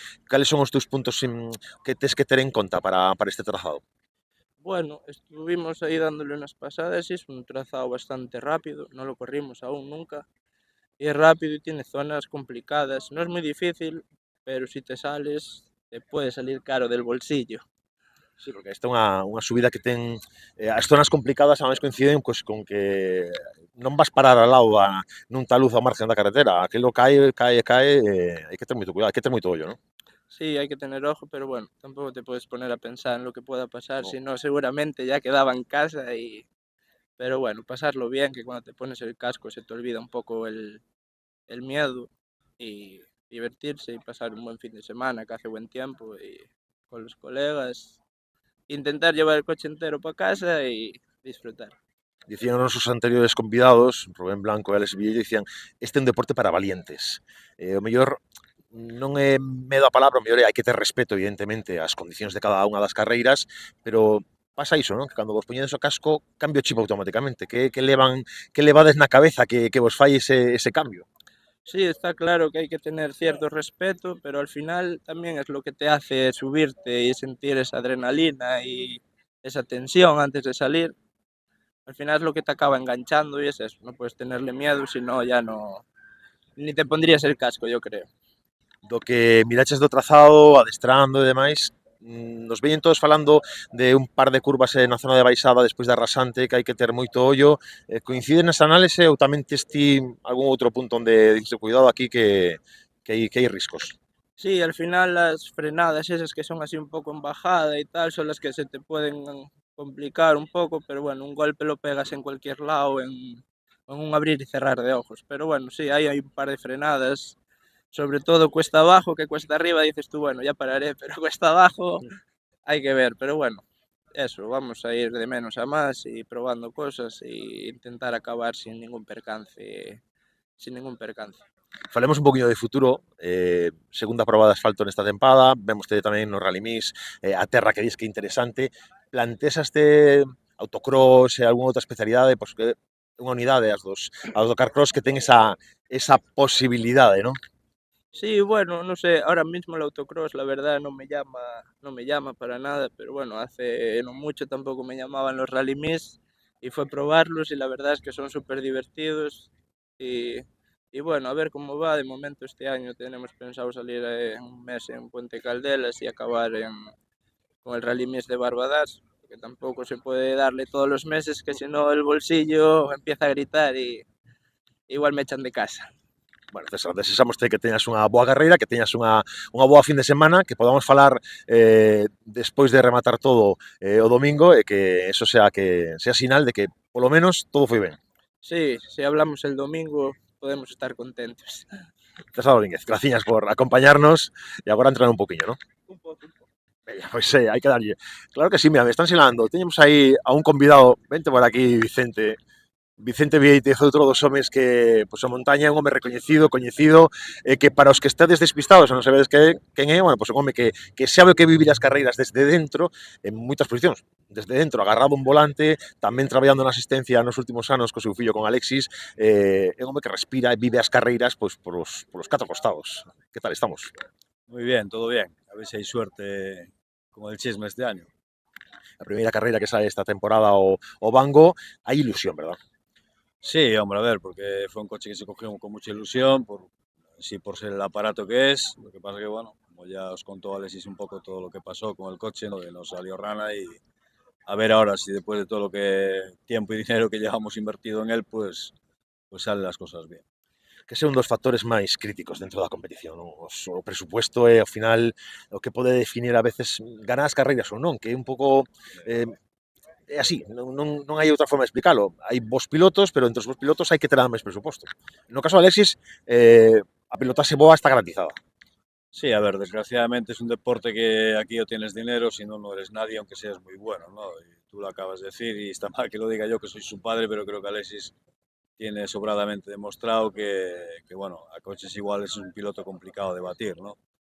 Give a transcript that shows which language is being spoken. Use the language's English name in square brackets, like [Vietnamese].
[Galician] Cales son os teus puntos que tes que ter en conta para este trazado? [Spanish] Bueno, estuvimos ahí dándole unas pasadas y es un trazado bastante rápido, no lo corrimos aún nunca. Y es rápido y tiene zonas complicadas. No es muy difícil, pero si te sales, te puede salir caro del bolsillo. [Galician] Sí, porque esta é unha subida que ten as zonas complicadas a máis coinciden pues, con que non vas parar ao lado nun taluz ao margen da carretera, aquilo cae, hai que ter moito cuidado, hai que ter moito ollo, non? [Spanish] Sí, hay que tener ojo, pero bueno, tampoco te puedes poner a pensar en lo que pueda pasar, No. si no, seguramente ya quedaba en casa y... Pero bueno, pasarlo bien, que cuando te pones el casco se te olvida un poco el miedo y divertirse y pasar un buen fin de semana, que hace buen tiempo y con los colegas. Intentar llevar el coche entero para casa y disfrutar. [Galician] Dicían os nosos anteriores convidados, Rubén Blanco e Alex Villello, dicían este é un deporte para valientes. O mellor non é medo a palabra, o mellor hai que ter respeto, evidentemente, ás condicións de cada unha das carreiras, pero pasa iso, non? Que cando vos poñedes o casco, cambia o chip automáticamente. Que levades na cabeza que vos fai ese cambio? [Spanish] Sí, está claro que hay que tener cierto respeto, pero al final también es lo que te hace subirte y sentir esa adrenalina y esa tensión antes de salir. Al final es lo que te acaba enganchando y es eso, no puedes tenerle miedo, si no ya no... Ni te pondrías el casco, yo creo. [Galician] Do que miraches do trazado, adestrando e demais, nos veñen todos falando de un par de curvas na zona de baixada despois da rasante, que hai que ter moito ollo. Coincide nesa análise ou tamén tes ti algún outro punto onde dices, cuidado aquí que hai riscos? [Spanish] Sí, al final las frenadas esas que son así un poco en bajada y tal son las que se te pueden complicar un poco, pero bueno, un golpe lo pegas en cualquier lado, en un abrir y cerrar de ojos. Pero bueno, sí, ahí hay un par de frenadas, sobre todo cuesta abajo, que cuesta arriba dices tú, bueno, ya pararé, pero cuesta abajo hay que ver. Pero bueno, eso, vamos a ir de menos a más y probando cosas e intentar acabar sin ningún percance. [Galician] Falemos un poquinho de futuro, segunda proba de asfalto nesta tempada, vemos tamén no Rally Mix, a terra que dis que é interesante. Plantesaste autocross e algunha outra especialidade, pois que unha unidade as do carcross que ten esa posibilidade, non? [Spanish] Sí, bueno, no sé, ahora mismo el autocross la verdad no me llama para nada, pero bueno, hace no mucho tampoco me llamaban los Rally Mix y fue probarlos y la verdad es que son súper divertidos y, y bueno, a ver cómo va. De momento este año tenemos pensado salir en un mes en Puente Caldelas y acabar con el Rally Mies de Barbadas, que tampoco se puede darle todos los meses, que si no el bolsillo empieza a gritar y igual me echan de casa. [Galician] Bueno, César, desexamos que teñas unha boa carreira, que teñas unha boa fin de semana, que podamos falar despois de rematar todo o domingo e que eso sea sinal de que, polo menos, todo foi ben. [Spanish] Sí, si hablamos el domingo podemos estar contentos. [Galician] César Domínguez, graciñas por acompañarnos e agora entrar un poquinho, ¿no? Un pouco. Veña, pois hai que darlle. Claro que sí, mira, me están sinalando. Teñemos aí a un convidado, vente por aquí, Vicente. Vicente Vieites, outro dos homes que, pois, a montaña é un home recoñecido, coñecido, que para os que estades despistados e non sabedes quen é, bueno, pois un home que sabe o que vivir as carreiras desde dentro, en moitas posicións, desde dentro, agarrado un volante, tamén traballando na asistencia nos últimos anos co seu fillo, con Alexis, é un home que respira e vive as carreiras, pois, polos catro costados. Que tal estamos? [Spanish] Muy bien, todo bien. A ver si hay suerte con el Chisme este año. [Galician] A primeira carreira que sae esta temporada o Bango, hai ilusión, verdad? [Spanish] Sí, hombre, a ver, porque fue un coche que se cogió con mucha ilusión, por ser el aparato que es. Lo que pasa que, bueno, como ya os contó Alexis un poco todo lo que pasó con el coche, ¿no? Que nos salió rana y a ver ahora si después de todo lo que tiempo y dinero que llevamos invertido en él, pues salen las cosas bien. [Galician] Que é un dos factores máis críticos dentro da competición. O presupuesto é, ao final, o que pode definir a veces ganar as carreiras ou non, que é un pouco... É así, non hai outra forma de explicarlo. Hai bons pilotos, pero entre os bons pilotos hai que ter máis presuposto. No caso de Alexis, a pilotaxe boa está garantizada. [Spanish] Sí, a ver, desgraciadamente es un deporte que aquí o tienes dinero, si no, no eres nadie, aunque seas muy bueno, ¿no? Y tú lo acabas de decir y está mal que lo diga yo, que soy su padre, pero creo que Alexis tiene sobradamente demostrado que, bueno, a coches iguales es un piloto complicado de batir, ¿no?